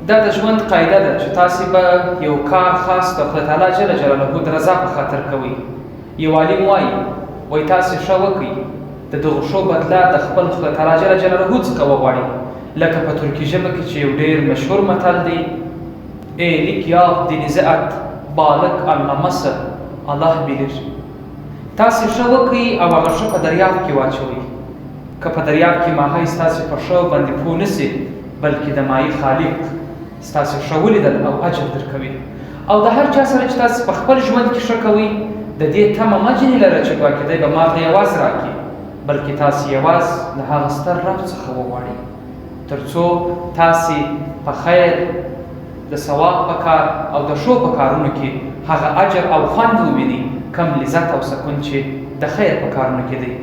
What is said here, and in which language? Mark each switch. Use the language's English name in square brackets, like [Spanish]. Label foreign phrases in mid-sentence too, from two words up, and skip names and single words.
[Pashto] دا د ژوند قاعده ده چې تاسې به یو کار خاص د خدای [Arabic] تعالی جل جلاله [Pashto] د رضا په خاطر کوئ. یو عالم وایي تاسې ښه وکړئ، د دغو ښو بدله د خپل خدای [Arabic] تعالی جل جلاله [Pashto] څخه وغواړئ. لکه په ترکي ژبه کې چې یو ډېر مشهور متل دی: [Turkish] iyilik yap denize at, balık anlaması Allah bilir. [Pashto] تاسې ښه وکړئ او هغه ښه په دریاب کې واچوئ. که په دریاب کې ماهی ستاسې په ښه باندې پوه نه سي، بلکې د ماهي خالق ستاسې ښه ولیدل او اجر درکوي. او د هر چا سره چې تاسې په خپل ژوند کې ښه کوئ، د دې تمه مه ځینې لره چې ګواکې دی به ماته یوازې راکړي، بلکې تاسې یوازې له هغه ستر رب څخه وغواړئ، تر څو تاسې په خیر، د ثواب په کار او د ښو په کارونو کې هغه اجر او خوند ووینئ، کم لذت او سکون چې د خیر په کارونو کې دی.